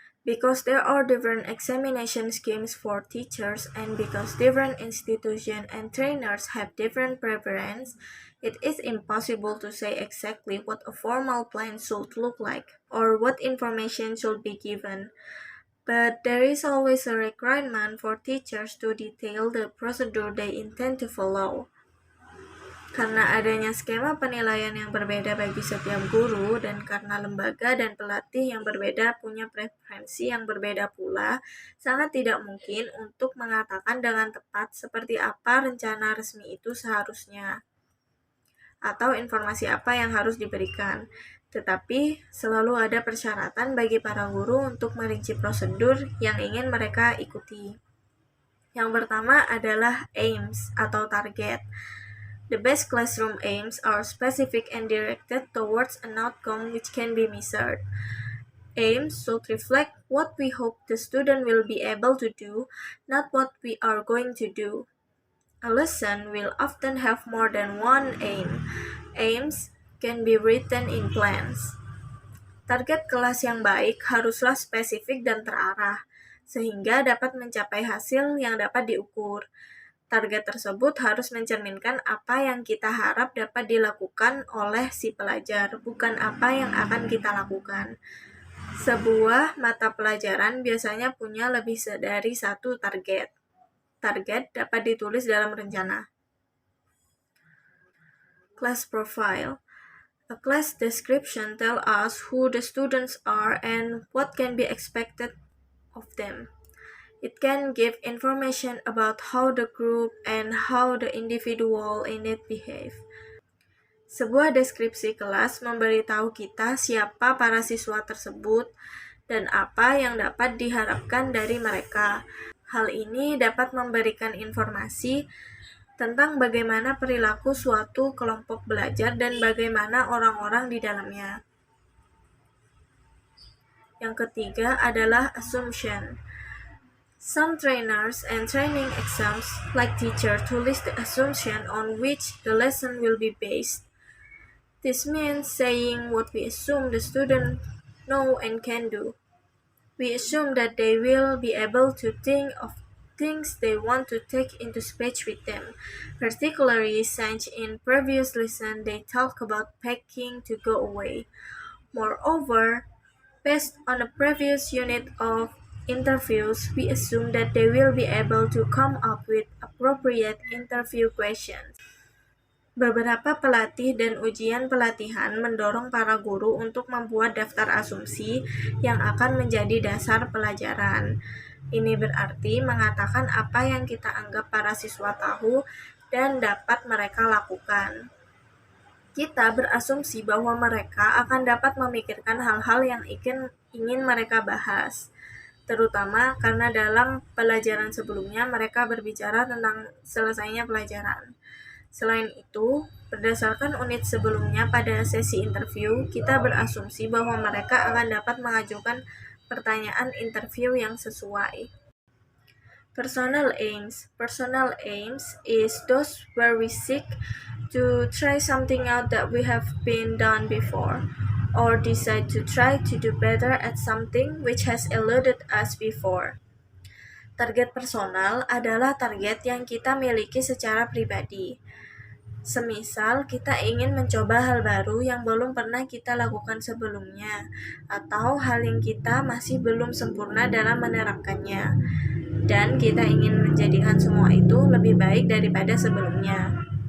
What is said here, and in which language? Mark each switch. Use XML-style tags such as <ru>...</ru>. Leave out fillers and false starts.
<en>Because there are different examination schemes for teachers and because different institutions and trainers have different preferences, it is impossible to say exactly what a formal plan should look like or what information should be given. But there is always a requirement for teachers to detail the procedure they intend to follow.</en> <id>Karena adanya skema penilaian yang berbeda bagi setiap guru dan karena lembaga dan pelatih yang berbeda punya preferensi yang berbeda pula, sangat tidak mungkin untuk mengatakan dengan tepat seperti apa rencana resmi itu seharusnya atau informasi apa yang harus diberikan. Tetapi selalu ada persyaratan bagi para guru untuk merinci prosedur yang ingin mereka ikuti. Yang pertama adalah aims atau target.</id> <en>The best classroom aims are specific and directed towards an outcome which can be measured. Aims should reflect what we hope the student will be able to do, not what we are going to do. A lesson will often have more than one aim. Aims can be written in plans.</en> <id>Target kelas yang baik haruslah spesifik dan terarah, sehingga dapat mencapai hasil yang dapat diukur. Target tersebut harus mencerminkan apa yang kita harap dapat dilakukan oleh si pelajar, bukan apa yang akan kita lakukan. Sebuah mata pelajaran biasanya punya lebih dari satu target. Target dapat ditulis dalam rencana.</id> <en>Class profile. A class description tells us who the students are and what can be expected of them. It can give information about how the group and how the individual in it behave.</en> <id>Sebuah deskripsi kelas memberitahu kita siapa para siswa tersebut dan apa yang dapat diharapkan dari mereka. Hal ini dapat memberikan informasi tentang bagaimana perilaku suatu kelompok belajar dan bagaimana orang-orang di dalamnya. Yang ketiga adalah assumption.</id> <en>Some trainers and training exams like teacher to list the assumption on which the lesson will be based. This means saying what we assume the student know and can do. We assume that they will be able to think of things they want to take into speech with them, particularly since in previous lesson they talk about packing to go away. Moreover, based on a previous unit of interviews, we assume that they will be able to come up with appropriate interview questions.</en> <id>Beberapa pelatih dan ujian pelatihan mendorong para guru untuk membuat daftar asumsi yang akan menjadi dasar pelajaran. Ini berarti mengatakan apa yang kita anggap para siswa tahu dan dapat mereka lakukan. Kita berasumsi bahwa mereka akan dapat memikirkan hal-hal yang ingin mereka bahas, terutama karena dalam pelajaran sebelumnya mereka berbicara tentang selesainya pelajaran. Selain itu, berdasarkan unit sebelumnya pada sesi interview, kita berasumsi bahwa mereka akan dapat mengajukan pertanyaan interview yang sesuai.</id> <en>Personal aims. Personal aims is those where we seek to try something out that we have been done before, or decide to try to do better at something which has eluded us before.</en> <id>Target personal adalah target yang kita miliki secara pribadi. Semisal kita ingin mencoba hal baru yang belum pernah kita lakukan sebelumnya, atau hal yang kita masih belum sempurna dalam menerapkannya, dan kita ingin menjadikan semua itu lebih baik daripada sebelumnya.</id>